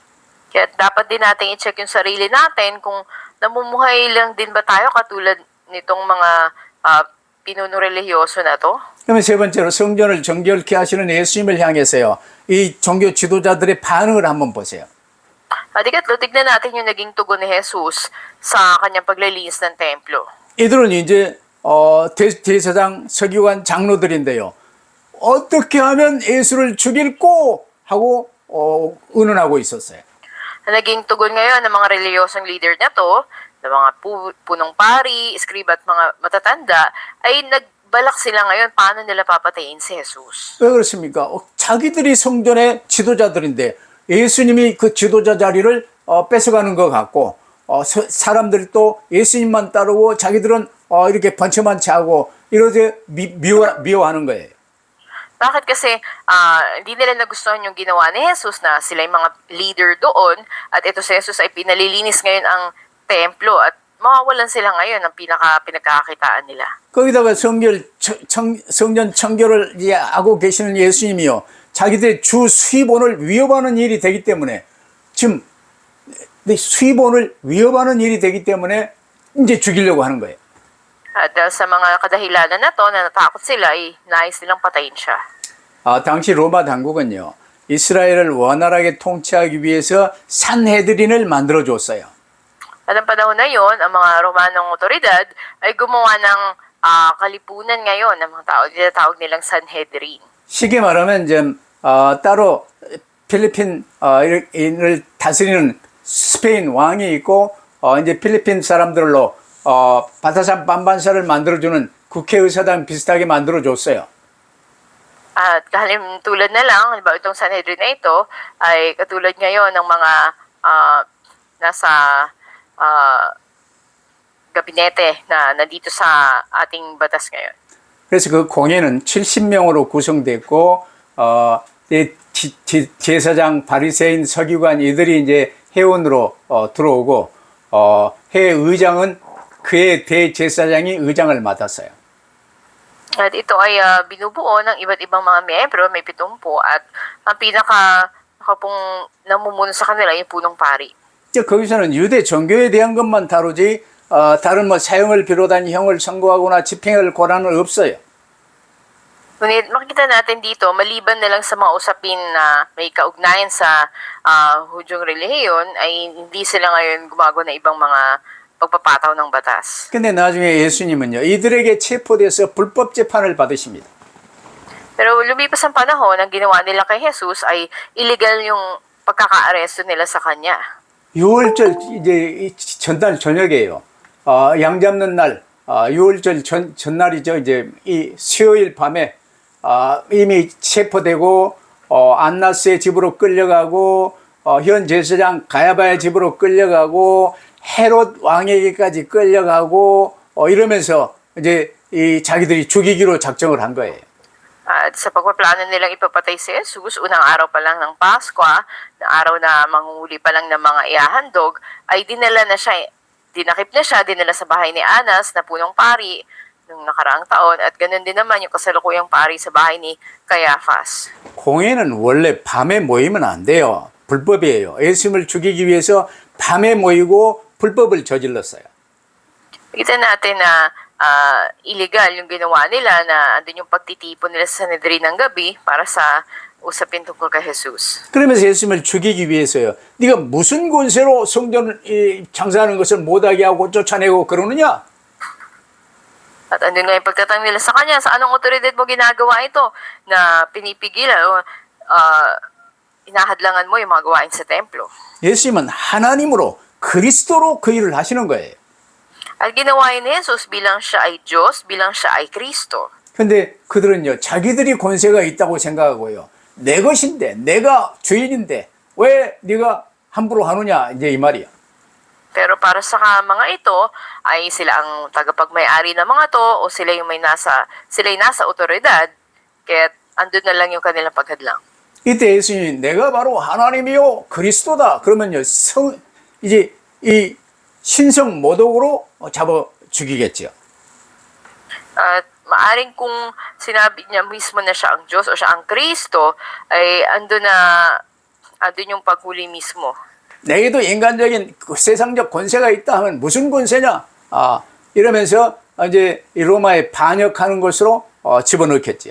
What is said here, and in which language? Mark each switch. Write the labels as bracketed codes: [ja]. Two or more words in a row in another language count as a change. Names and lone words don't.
[tl] Kaya dapat din natin i-check yung sarili natin kung namumuhay lang din ba tayo katulad nitong mga pinunong relihiyoso na to. [ko] 그러면 세 번째로 성전을 정결케 하시는 예수님을 향해서요. 이 종교 지도자들의 반응을 한번 보세요. [tl] At ikatlo, tignan natin yung naging tugon ni Jesus sa kanyang paglilinis ng templo. [ko] 이들은 이제 대제사장, 서기관, 장로들인데요. 어떻게 하면 예수를 죽일고 하고 의논하고 있었어요. [tl] Naging tugon ngayon ng mga reliyosong leader na to, ng mga punong pari, iskriba at mga matatanda, ay nagbalak sila ngayon paano nila papatayin si Jesus. [ko] 왜 그렇습니까? 자기들이 성전의 지도자들인데 예수님이 그 지도자 자리를 뺏어가는 것 같고 사람들도 예수님만 따르고 자기들은 이렇게 번처만치하고 이러지 미워하는 거예요. [tl] Bakit kasi hindi nila nagustuhan yung ginawa ni Jesus na sila yung mga leader doon at ito si Jesus ay pinalilinis ngayon ang templo at mawawalan sila ngayon ng pinagkakakitaan nila. [ko] 거기다가 성전 청결을 이제 하고 계시는 예수님이요. 자기들의 주 수입원을 위협하는 일이 되기 때문에 지금 수입원을 위협하는 일이 되기 때문에 이제 죽이려고 하는 거예요. [tl] At dahil sa mga kadahilanan na to, na natakot sila, ay nais nilang patayin siya. [ko] 당시 로마 당국은요. 이스라엘을 원활하게 통치하기 위해서 산헤드린을 만들어 줬어요. [tl] At ang panahon na yon, ang mga Romanong otoridad ay gumawa ng kalipunan ngayon ng mga tao. Tinatawag nilang Sanhedrin. [ko] 쉽게 말하면 이제 따로 필리핀을 다스리는 스페인 왕이 있고 이제 필리핀 사람들로 바타산 반반사를 만들어주는 국회의사당 비슷하게 만들어줬어요. [tl] At tulad na lang, halimbawa itong Sanhedrin na ito, ay katulad ngayon ng mga nasa gabinete na nandito sa ating batas ngayon. [ko] 그래서 그 공회는 70명으로 구성됐고, 제사장, 바리새인, 서기관 이들이 이제 회원으로 들어오고, 회 의장은 그의 대제사장이 의장을 맡았어요. [tl] At ito ay binubuo ng iba't ibang mga miyembro, may 70, at ang pinaka pong namumuno sa kanila yung punong pari. [ko] 거기서는 유대 종교에 대한 것만 다루지, 다른 뭐 사형을 비롯한 형을 선고하거나 집행을 고라는 없어요. [tl] Ngunit makikita natin dito, maliban na lang sa mga usapin na may kaugnayan sa Hudyong relihiyon, ay hindi sila ngayon gumagawa ng ibang mga pagpapataw ng batas. [ko] 근데 나중에 예수님은요, 이들에게 체포돼서 불법 재판을 받으십니다. [tl] Pero lumipas ang panahon, ang ginawa nila kay Jesus ay illegal yung pagkaka-aresto nila sa kanya. [ko] 6월절 이제 전날 저녁이에요. 양 잡는 날, 6월절 전날이죠. 이제 이 수요일 밤에 이미 체포되고 안나스의 집으로 끌려가고 현 제사장 가야바의 집으로 끌려가고 헤롯 왕에게까지 끌려가고 이러면서 이제 이 자기들이 죽이기로 작정을 한 거예요. [tl] At sa pagpaplano nilang ipapatay si Jesus, unang araw pa lang ng Pasko, na araw na manghuli pa lang ng mga ihahandog, ay dinala na siya, dinakip na siya, dinala sa bahay ni Anas na punong pari nung nakaraang taon, at ganun din naman yung kasalukuyang pari sa bahay ni Caiaphas. [ko] 공회는 원래 밤에 모이면 안 돼요. 불법이에요. 예수님을 죽이기 위해서 밤에 모이고 불법을 저질렀어요. [tl] Kita natin na illegal yung ginawa nila, na andun yung pagtitipon nila sa Sanhedrin ng gabi para sa usapin tungkol kay Jesus. [ko] 그러면서 예수님을 죽이기 위해서요. 네가 무슨 권세로 성전을 장사하는 것을 못하게 하고 쫓아내고 그러느냐? [tl] At andun nga yung pagtatang nila sa kanya, sa anong otoridad mo ginagawa ito na pinipigilan o inahadlangan mo yung mga gawain sa templo. [ko] 예수님은 하나님으로 그리스도로 그 일을 하시는 거예요. [tl] At ginawa ni Jesus bilang siya ay Diyos, bilang siya ay Kristo. [ko] 근데 그들은요, 자기들이 권세가 있다고 생각하고요. 내 것인데, 내가 주인인데, 왜 네가 함부로 하느냐, 이제 이 말이야. [tl] Pero para sa mga ito, ay sila ang tagapagmay-ari ng mga to, o sila yung sila yung nasa otoridad, kaya andun na lang yung kanilang paghadlang. [ko] 이때 예수님이 내가 바로 하나님이요 그리스도다. 그러면요, 이제 이 신성 모독으로 잡아 죽이겠죠. [tl] At maaring kung sinabi niya mismo na siya ang Diyos o siya ang Kristo, ay andun yung paghuli mismo. [ko] 내게도 인간적인 세상적 권세가 있다 하면 무슨 권세냐? 이러면서 이제 이 로마에 반역하는 것으로 집어넣겠지요.